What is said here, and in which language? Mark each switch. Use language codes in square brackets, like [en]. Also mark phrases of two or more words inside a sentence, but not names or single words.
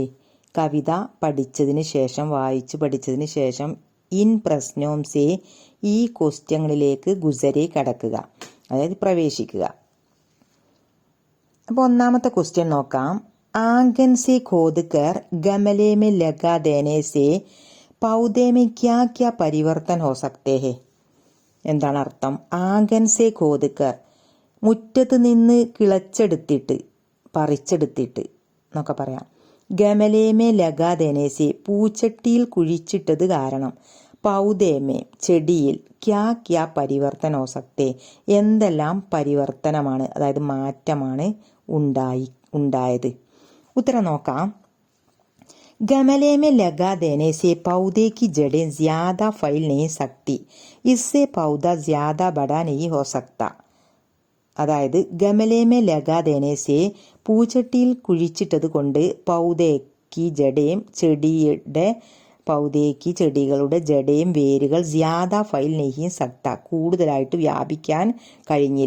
[ml] കവിത പഠിച്ചതിന് ശേഷം, വായിച്ച് പഠിച്ചതിന് ശേഷം [hi] इन प्रश्नों से, [ml] ഈ ക്വസ്റ്റ്യങ്ങളിലേക്ക് ഗുസരെ കടക്കുക, അതായത് പ്രവേശിക്കുക. അപ്പോൾ ഒന്നാമത്തെ ക്വസ്റ്റ്യൻ നോക്കാം. [hi] आंगन से खोद कर गमले में लगा देने से पौधे में क्या क्या परिवर्तन हो सकते हैं? [ml] എന്താണ് അർത്ഥം? [hi] आंगन से खोद कर, [ml] മുറ്റത്ത് നിന്ന് കിളച്ചെടുത്തിട്ട്, പറിച്ചെടുത്തിട്ട് എന്നൊക്കെ പറയാം. [hi] गमले में लगा देने से, [ml] പൂച്ചട്ടിയിൽ കുഴിച്ചിട്ടത് കാരണം, പൗദേമേ ചെടിയിൽ, [hi] क्या क्या परिवर्तन हो सकते, [ml] എന്തെല്ലാം പരിവർത്തനമാണ്, അതായത് മാറ്റമാണ് ഉണ്ടായത്. ഉത്തരം നോക്കാം. [hi] गमले में लगा देने से पौधे की जड़ें ज्यादा फैल नहीं सकती, इससे पौधा ज्यादा बड़ा नहीं हो सकता. [ml] അതായത് [hi] गमले में लगा देने से, [ml] പൂച്ചട്ടിയിൽ കുഴിച്ചിട്ടത് കൊണ്ട്, പൗതേക്ക് ജഡയും, ചെടികളുടെ ജഡയും വേരുകൾ [hi] ज्यादा फैल नहीं सकता, [ml] കൂടുതലായിട്ട് വ്യാപിക്കാൻ കഴിഞ്ഞില്ല.